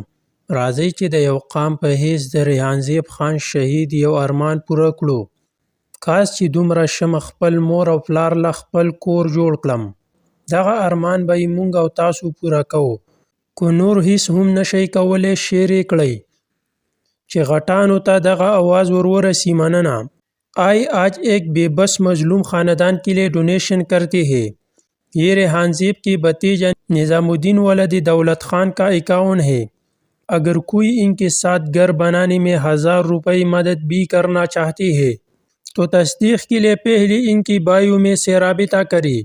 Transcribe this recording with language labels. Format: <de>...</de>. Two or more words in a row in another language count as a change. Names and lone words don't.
<ps>راځئ چې د یو قام په حیث د ریحان زیب خان شهید یو ارمان پوره کړو. کاش چې دومره شمه خپل مور او پلار له خپل کور جوړ کړم. دغه ارمان به یې مونږ او تاسو پوره کوو. که نور هیڅ هم نشئ کولی شیر یې کړئ چې غټانو ته دغه آواز ورورسی. مننه.</ps> <ur>آئی آج ایک بے بس مظلوم خاندان کے لیے ڈونیشن کرتے ہیں. یہ ریحان زیب کے بھتیجا نظام الدین ولد دولت خان کا اکاؤنٹ ہے. اگر کوئی ان کے ساتھ گھر بنانے میں 1000 روپے مدد بھی کرنا چاہتے ہیں تو تصدیق کے لیے پہلے ان کی بایو میں سے رابطہ کریں.</ur>